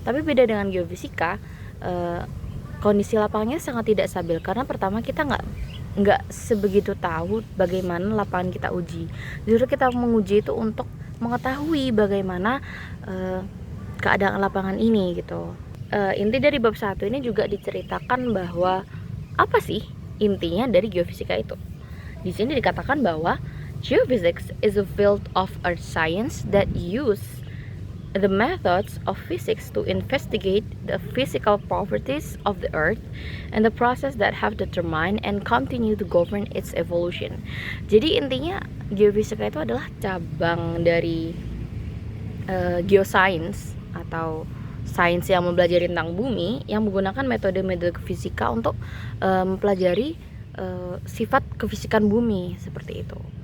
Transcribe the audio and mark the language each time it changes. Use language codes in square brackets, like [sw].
[id] Tapi beda dengan geofisika, kondisi lapangannya sangat tidak stabil karena pertama kita nggak sebegitu tahu bagaimana lapangan kita uji. Justru kita menguji itu untuk mengetahui bagaimana keadaan lapangan ini gitu. Inti dari bab 1 ini juga diceritakan bahwa apa sih intinya dari geofisika itu. Di sini dikatakan bahwa [en] geophysics is a field of earth science that use the methods of physics to investigate the physical properties of the earth and the process that have determined and continue to govern its evolution. [id] Jadi intinya geofisika itu adalah cabang dari geoscience atau sains yang mempelajari tentang bumi yang menggunakan metode-metode fisika untuk mempelajari sifat kefisikan bumi seperti itu.